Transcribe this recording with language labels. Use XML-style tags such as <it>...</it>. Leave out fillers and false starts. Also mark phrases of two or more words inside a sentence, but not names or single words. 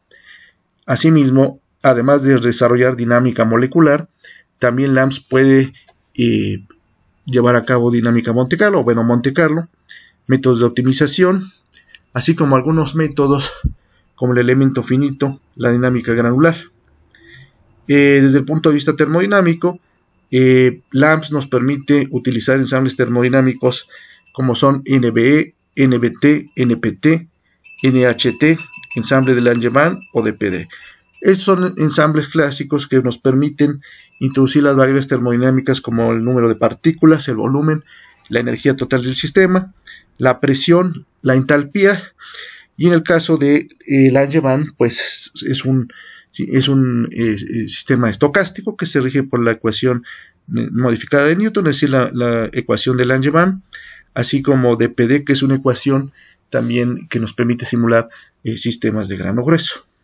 <es>Asimismo, además de desarrollar dinámica molecular, También LAMPS puede llevar a cabo dinámica Monte Carlo, Monte Carlo, métodos de optimización, así como algunos métodos como el elemento finito, la dinámica granular. Desde el punto de vista termodinámico, LAMPS nos permite utilizar ensambles termodinámicos como son NBE, NBT, NPT, NHT, ensamble de Langevin o DPD. Estos son ensambles clásicos que nos permiten introducir las variables termodinámicas como el número de partículas, el volumen, la energía total del sistema, la presión, la entalpía, y en el caso de Langevin, pues es un sistema estocástico que se rige por la ecuación modificada de Newton, es decir, la ecuación de Langevin, así como DPD, que es una ecuación también que nos permite simular sistemas de grano grueso.</es>